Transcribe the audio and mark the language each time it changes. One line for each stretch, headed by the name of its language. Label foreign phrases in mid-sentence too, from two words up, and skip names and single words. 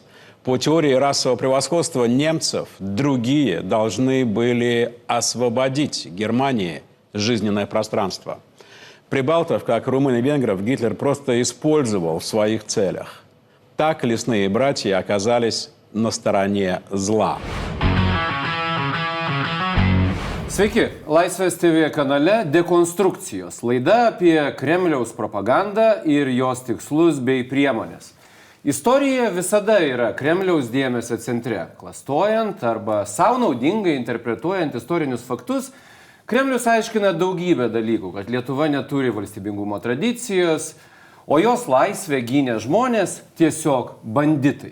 Russian: По теории расового превосходства немцев другие должны были освободить Германии жизненное пространство. Прибалтов, как румын и венгров, Гитлер просто использовал в своих целях. Так лесные братья оказались на стороне зла.
Lithuanian: Sveiki, Laisvės TV kanale Dekonstrukcijos. Laida apie Kremliaus propagandą ir jos tikslus bei priemonės. Istorija visada yra Kremliaus dėmesio centre. Klastojant arba savo naudingai interpretuojant istorinius faktus, Kremlius aiškina daugybę dalykų, kad Lietuva neturi valstybingumo tradicijos, o jos laisvę gynė žmonės tiesiog banditai.